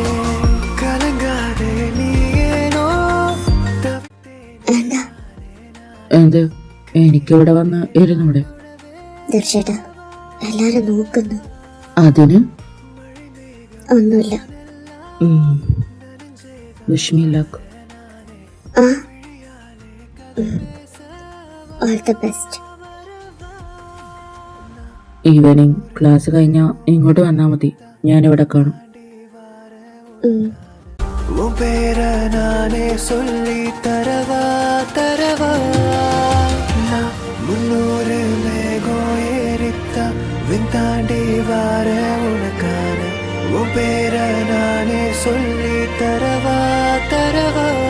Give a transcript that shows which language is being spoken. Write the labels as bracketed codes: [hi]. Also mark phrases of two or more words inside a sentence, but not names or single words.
[ta] கலங்காதே நீ ஏனோ [ml] എന്താ എന്ത്? എനിക്കിവിടെ വന്ന് ഇരുന്നൂടെ? ദർശേട്ടാ, എല്ലാരും നോക്കുന്നു. അതിന് ഒന്നുമില്ല. [en] wish me luck. ആ, all the best. evening class [ml] കഴിഞ്ഞാൽ ഇങ്ങോട്ട് വന്നാൽ മതി, ഞാനിവിടെ കാണും. [ta] உன் பேர நானே சொல்லி தரவா தரவா. நான் 300 மேகம் ஏறித்தா விந்தாண்டி வார உனக்கான. உன் பேர நானே சொல்லி தரவா தரவா.